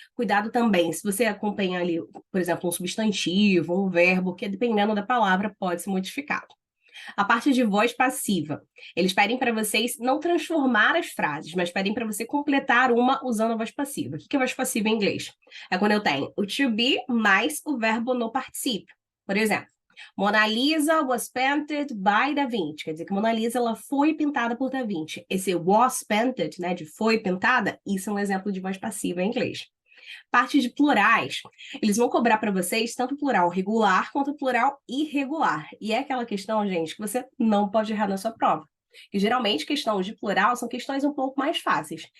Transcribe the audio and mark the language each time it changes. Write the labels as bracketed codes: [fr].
[pt] Cuidado também, se você acompanha ali, por exemplo, um substantivo, um verbo, que dependendo da palavra pode ser modificado. A parte de voz passiva. Eles pedem para vocês não transformar as frases, mas pedem para você completar uma usando a voz passiva. O que é voz passiva em inglês? É quando eu tenho o to be mais o verbo no particípio. Por exemplo, [en] Mona Lisa was painted by Da Vinci. [pt] Quer dizer que Mona Lisa ela foi pintada por Da Vinci. Esse [en] was painted, [pt] né, de foi pintada, isso é um exemplo de voz passiva em inglês. Parte de plurais. Eles vão cobrar para vocês tanto plural regular quanto plural irregular. E é aquela questão, gente, que você não pode errar na sua prova. E geralmente questões de plural são questões um pouco mais fáceis.